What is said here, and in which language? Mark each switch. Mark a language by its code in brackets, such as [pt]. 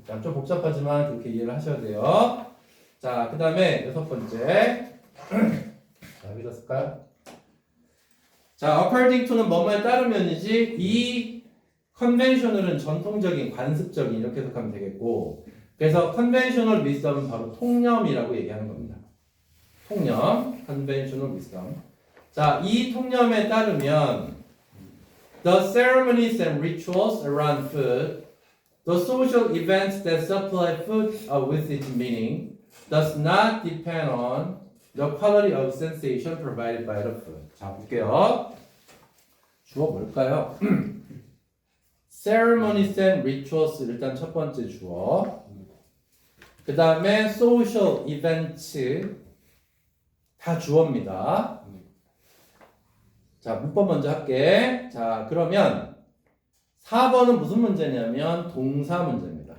[ko] 자, 좀 복잡하지만 그렇게 이해를 하셔야 돼요. 자, 그 다음에 6번째. 자, 읽었을까요? 자, according to는 뭐뭐에 따르면이지 이 conventional은 전통적인, 관습적인 이렇게 해석하면 되겠고 그래서 conventional wisdom은 바로 통념이라고 얘기하는 겁니다. 통념, conventional wisdom. [en] 자, [ko] 이 통념에 따르면 [en] the ceremonies and rituals around food, the social events that supply food with its meaning, does not depend on the quality of sensation provided by the food. [ko] 자, 볼게요. 주어 뭘까요? ceremonies and rituals 일단 첫 번째 주어. 그 다음에 social events 다 주어입니다. 자, 문법 먼저 할게. 자, 그러면 4번은 무슨 문제냐면 동사 문제입니다.